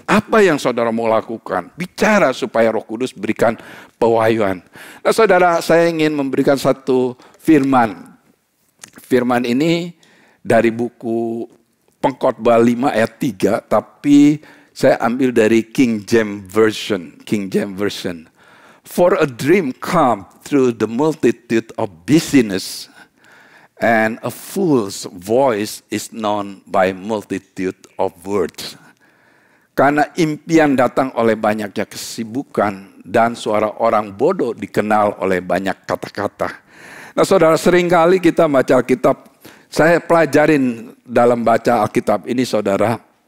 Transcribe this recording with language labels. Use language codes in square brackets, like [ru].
[id] Apa yang saudara mau lakukan? Bicara supaya Roh Kudus berikan pewahyuan. Nah saudara, saya ingin memberikan satu firman. Firman ini dari buku Pengkhotbah 5 ayat 3, tapi saya ambil dari King James Version. King James Version. [en] For a dream come through the multitude of busyness, and a fool's voice is known by multitude of words. [id] Karena impian datang oleh banyaknya kesibukan, dan suara orang bodoh dikenal oleh banyak kata-kata. Nah saudara, seringkali kita baca Alkitab. Saya pelajarin dalam baca Alkitab ini saudara.